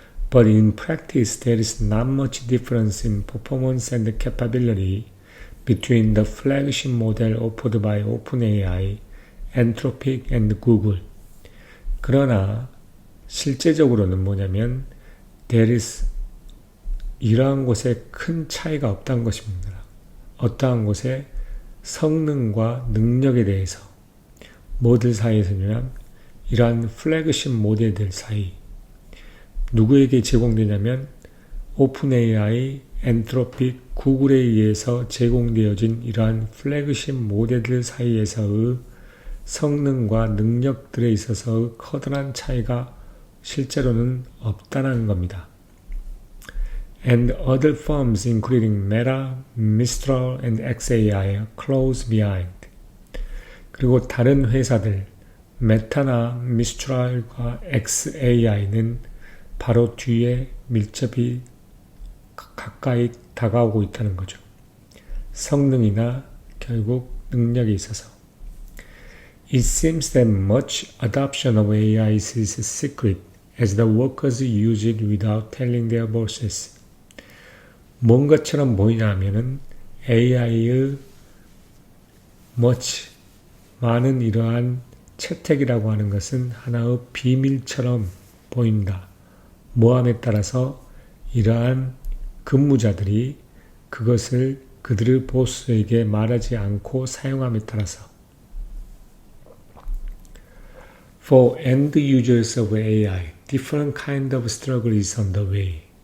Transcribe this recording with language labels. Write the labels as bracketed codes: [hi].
[en] But in practice, there is not much difference in performance and capability between the flagship model offered by OpenAI, Anthropic, and Google. [ko] 그러나 실제적으로는 뭐냐면 there is 이러한 곳에 큰 차이가 없다는 것입니다. 어떠한 곳에 성능과 능력에 대해서 뭐들 사이에서냐면 이러한 플래그십 모델들 사이, 누구에게 제공되냐면 오픈AI, 엔트로픽, 구글에 의해서 제공되어진 이러한 플래그십 모델들 사이에서의 성능과 능력들에 있어서 커다란 차이가 실제로는 없다는 겁니다. [en] And other firms including Meta, Mistral, and xAI are close behind. [ko] 그리고 다른 회사들, 메타나 미스트랄과 xAI는 바로 뒤에 밀접히 가까이 다가오고 있다는 거죠. 성능이나 결국 능력에 있어서. [en] It seems that much adoption of AI is secret as the workers use it without telling their bosses. [ko] 뭔 것처럼 보이냐 하면은 AI의 많은 이러한 채택이라고 하는 것은 하나의 비밀처럼 보인다. 모함에 따라서 이러한 근무자들이 그것을 그들의 보스에게 말하지 않고 사용함에 따라서 [en] For end users of AI, different kind of struggle is on the way.